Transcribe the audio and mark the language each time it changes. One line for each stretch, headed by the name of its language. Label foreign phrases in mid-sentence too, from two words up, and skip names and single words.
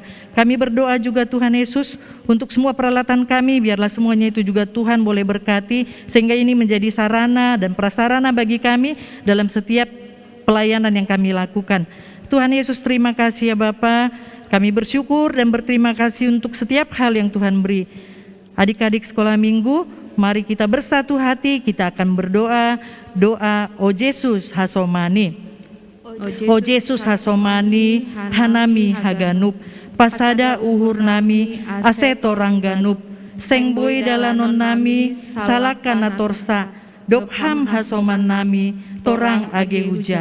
Indonesian: Kami berdoa juga Tuhan Yesus untuk semua peralatan kami, biarlah semuanya itu juga Tuhan boleh berkati, sehingga ini menjadi sarana dan prasarana bagi kami dalam setiap pelayanan yang kami lakukan. Tuhan Yesus, terima kasih ya Bapa. Kami bersyukur dan berterima kasih untuk setiap hal yang Tuhan beri. Adik-adik sekolah minggu, mari kita bersatu hati, kita akan berdoa, doa O Yesus Hasomani.
Batak Simalungun: O Yesus Hasomani, Hanami Haganup, Pasada Uhur Nami, Aseto Rangganup, Sengboi Dalanon Nami, Salakana Torsa, Dopham Hasoman Nami, Torang Age Huja.